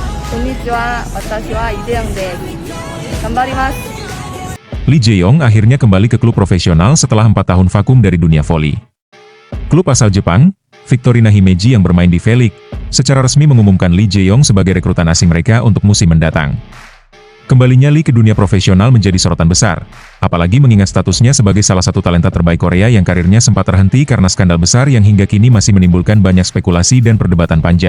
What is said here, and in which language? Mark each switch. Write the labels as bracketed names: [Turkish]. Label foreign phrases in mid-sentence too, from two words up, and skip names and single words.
[Japanese] こんにちは、私はLee Jae-yongです。頑張ります. [Indonesian] Lee Jae-yong akhirnya kembali ke klub profesional setelah 4 tahun vakum dari dunia voli. Klub asal Jepang, Victorina Himeji yang bermain di V-League, secara resmi mengumumkan Lee Jae-yong sebagai rekrutan asing mereka untuk musim mendatang. Kembalinya Lee ke dunia profesional menjadi sorotan besar, apalagi mengingat statusnya sebagai salah satu talenta terbaik Korea yang karirnya sempat terhenti karena skandal besar yang hingga kini masih menimbulkan banyak spekulasi dan perdebatan panjang.